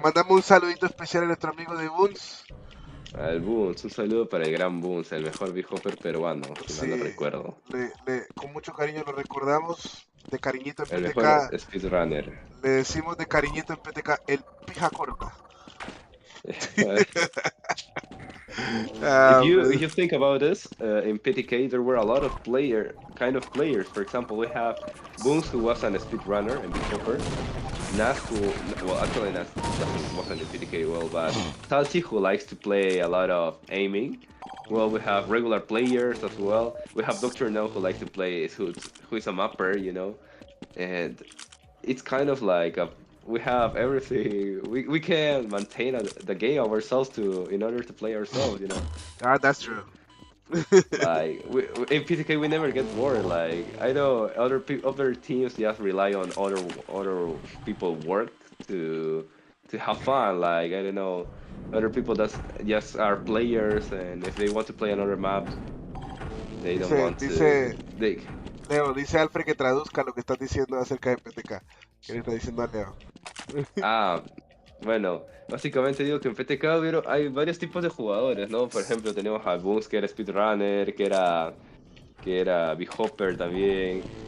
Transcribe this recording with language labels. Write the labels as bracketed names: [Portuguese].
[Spanish] mandamos un saludito especial a nuestro amigo de Buns. Al Boons, un saludo para el gran Boons, el mejor big hopper peruano, si mal no Sí, recuerdo. con mucho cariño lo recordamos. De cariñito en El mejor PTK, speedrunner. le decimos de cariñito en PTK, el pija corta. [English] If Ah, you think about this, in PTK there were a lot of kind of players. For example, we have Boons who was an speedrunner and big hopper. Nas who, well, actually Nas wasn't in PTK well, but Salchi who likes to play a lot of aiming. Well, we have regular players as well. We have Dr.Know who likes to play, who is a mapper, you know, and it's kind of like we have everything. We can maintain the game ourselves in order to play ourselves, you know. that's true. Like in PTK we never get bored. Like I know other teams just rely on other people work to have fun. Like I don't know, other people that just are players, and if they want to play another map, they don't [Spanish] Dice, [English] want to. [Spanish] dice, [English] They [Spanish] Leo, dice Alfred que traduzca lo que estás diciendo acerca de PTK. ¿Qué le está diciendo a Leo? ah bueno, básicamente digo que en PTK hay varios tipos de jugadores, ¿no? Por ejemplo tenemos a Boons que era speedrunner, que era Big Hopper también.